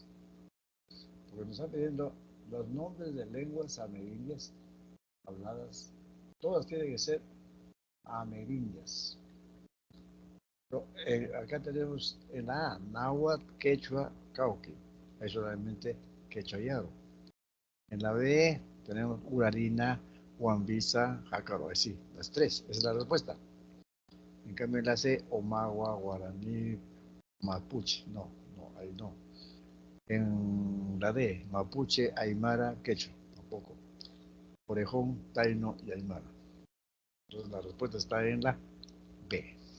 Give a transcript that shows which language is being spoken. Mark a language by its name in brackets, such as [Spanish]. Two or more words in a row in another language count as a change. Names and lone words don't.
[Spanish] Porque nos está pidiendo los nombres de lenguas amerindias habladas. Todas tienen que ser amerindias. Pero, acá tenemos en A, náhuatl, quechua, cauqui. Es solamente quechua yaro. En la B tenemos urarina, huambisa, jácaro. Sí, las 3. Esa es la respuesta. En cambio en la C, omagua, guaraní, mapuche. No, ahí no. En la D, mapuche, aymara, quechua. Tampoco. Orejón, taino y aymara. Entonces la respuesta está en la B.